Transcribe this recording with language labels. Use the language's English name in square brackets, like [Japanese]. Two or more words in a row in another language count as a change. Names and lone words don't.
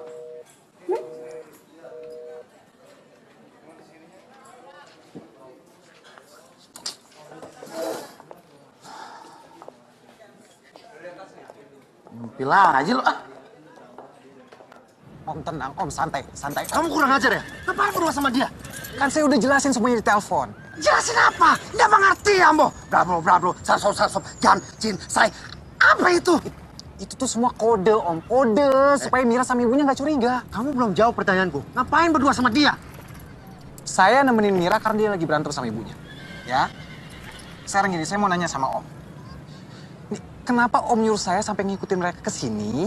[Indonesian] Ngumpil aja lo. Om tenang, Om santai. Kamu kurang ajar ya? Ngapain berdua sama dia? Kan saya udah jelasin semuanya di telepon. Jelasin apa? Nggak mengerti ya, Ambo. Brablo, sarso, jan, jin, say. Apa itu? Itu tuh semua kode, Om. Kode supaya Mira sama ibunya nggak curiga. Kamu belum jawab pertanyaanku. Ngapain berdua sama dia? Saya nemenin Mira karena dia lagi berantem sama ibunya. Ya. Sekarang gini, saya mau nanya sama Om. Nih, kenapa Om nyuruh saya sampai ngikutin mereka ke sini?